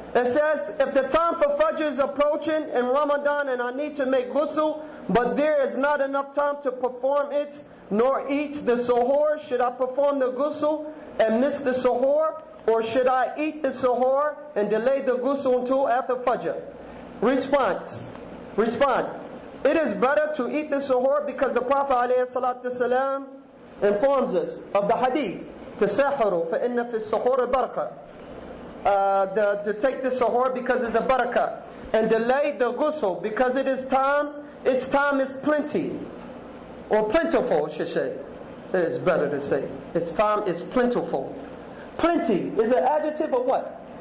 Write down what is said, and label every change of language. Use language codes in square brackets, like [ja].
[en] It says, if the time for Fajr is approaching in Ramadan and I need to make ghusl, but there is not enough time to perform it, nor eat the suhoor, should I perform the ghusl and miss the suhoor? Or should I eat the suhoor and delay the ghusl until after Fajr? Respond. It is better to eat the suhoor because the Prophet ﷺ informs us of the hadith [ar] تساحروا فإن في السحور بركة. [en] To take the suhoor because it's a barakah, and delay the ghusl because its time is plenty, or plentiful, should say. It's better to say its time is plentiful. Plenty is an adjective or what?